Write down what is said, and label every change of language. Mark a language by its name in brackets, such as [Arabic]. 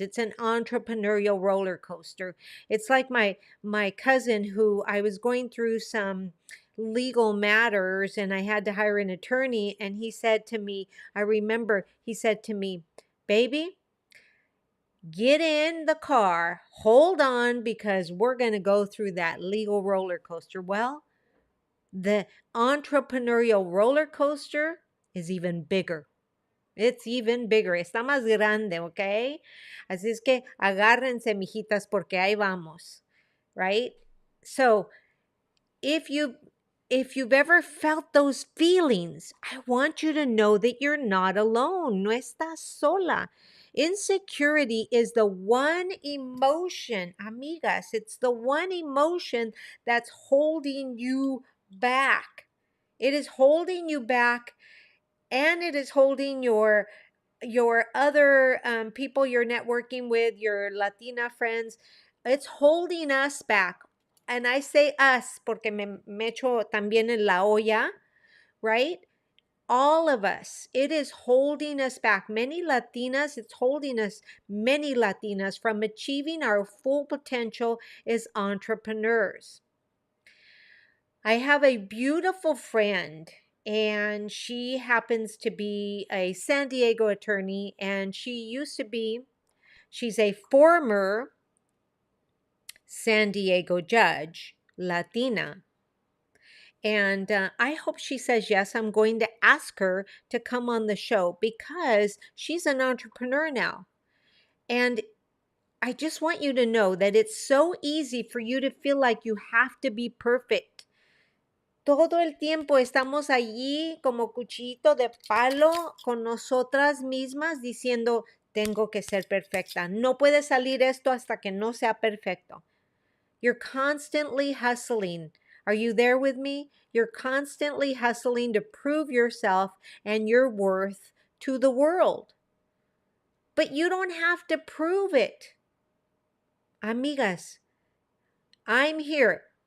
[English] It's an entrepreneurial roller coaster. It's like my cousin, who I was going through some legal matters and I had to hire an attorney, and he said to me, I remember he said to me, "Baby, get in the car, hold on, because we're going to go through that legal roller coaster." Well, The entrepreneurial roller coaster is even bigger. It's even bigger. [Spanish] Está más grande, ¿ok? Así es que agárrense, mijitas, porque ahí vamos, right? [English] So, if you've ever felt those feelings, I want you to know that you're not alone. [Spanish] No estás sola. [English] Insecurity is the one emotion, amigas, it's the one emotion that's holding you back. It is holding you back, and it is holding your other people you're networking with, your Latina friends. It's holding us back. And I say us [Spanish] porque me echo también en la olla, [English] right? All of us. It is holding us back. Many Latinas, it's holding us, many Latinas, from achieving our full potential as entrepreneurs. I have a beautiful friend, and she happens to be a San Diego attorney, and she's a former San Diego judge, Latina. And I hope she says yes. I'm going to ask her to come on the show because she's an entrepreneur now. And I just want you to know that it's so easy for you to feel like you have to be perfect. [Spanish] Todo el tiempo estamos allí como cuchillito de palo con nosotras mismas diciendo, tengo que ser perfecta. No puede salir esto hasta que no sea perfecto. [English] You're constantly hustling. Are you there with me? You're constantly hustling to prove yourself and your worth to the world. But you don't have to prove it. Amigas, I'm here.